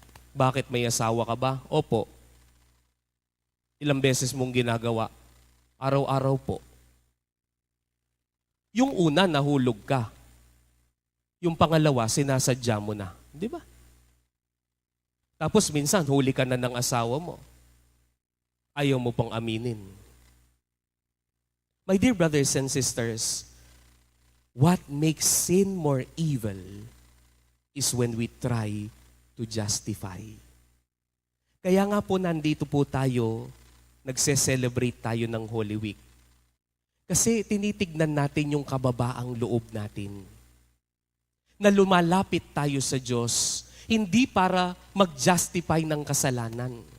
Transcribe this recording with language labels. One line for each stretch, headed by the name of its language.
Filipino: Bakit, may asawa ka ba? Opo. Ilang beses mong ginagawa? Araw-araw po. Yung una, nahulog ka. Yung pangalawa, sinasadya mo na. Di ba? Tapos minsan, huli ka na ng asawa mo. Ayaw mo pang aminin.
English: My dear brothers and sisters, what makes sin more evil is when we try to justify.
Filipino: Kaya nga po nandito po tayo, nagse-celebrate tayo ng Holy Week. Kasi tinitignan natin yung kababaang loob natin. Na lumalapit tayo sa Diyos, hindi para mag-justify ng kasalanan.